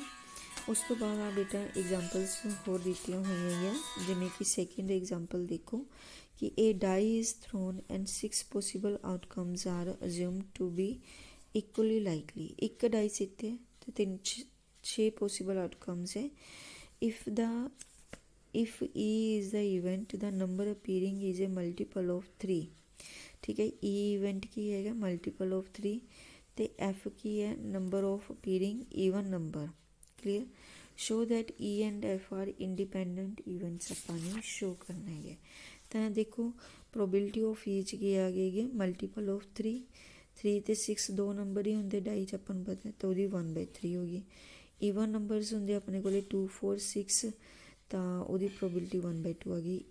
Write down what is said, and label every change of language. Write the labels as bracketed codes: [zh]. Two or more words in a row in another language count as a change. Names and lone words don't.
[pa] ਉਸ ਤੋਂ ਬਾਅਦ ਆ ਬੇਟਾ ਐਗਜ਼ਾਮਪਲਸ ਹੋਰ ਦਿੱਤੀਆਂ ਹੋਈਆਂ ਹੈ, ਜਿਵੇਂ ਕਿ [en] second example [pa] ਦੇਖੋ ਕਿ [en] a die is thrown and 6 possible outcomes are assumed to be equally likely. [pa] ਇੱਕ ਡਾਈ ਸਿੱਟੇ ਅਤੇ 6 [en] possible outcomes [pa] ਹੈ। [en] if E is the event, the number appearing is a multiple of 3। [pa] ਠੀਕ ਹੈ, E event ਕੀ ਹੈਗਾ, [en] multiple of 3, [pa] ਅਤੇ F ਕੀ ਹੈ, [en] number of appearing even number। clear? show that E and F are independent events [pa] ਆਪਾਂ ਨੇ ਸ਼ੋ ਕਰਨਾ ਹੈ। ਤਾਂ ਦੇਖੋ, [en] probability of each [pa] ਕੀ ਆ ਗਈ ਹੈ [en] multiple of 3 [pa] ਤੇ 6 2 ਨੰਬਰ ਹੀ ਹੁੰਦੇ ਡਾਈ 'ਚ ਆਪਾਂ ਨੂੰ ਪਤਾ, ਤਾਂ ਉਹਦੀ 1/3 ਹੋ ਗਈ। [en] even numbers [pa] ਹੁੰਦੇ ਆਪਣੇ ਕੋਲ 2 4 6 ਤਾਂ ਉਹਦੀ ਪ੍ਰੋਬੇਬਿਲਿਟੀ 1/2 ਆ ਗਈ।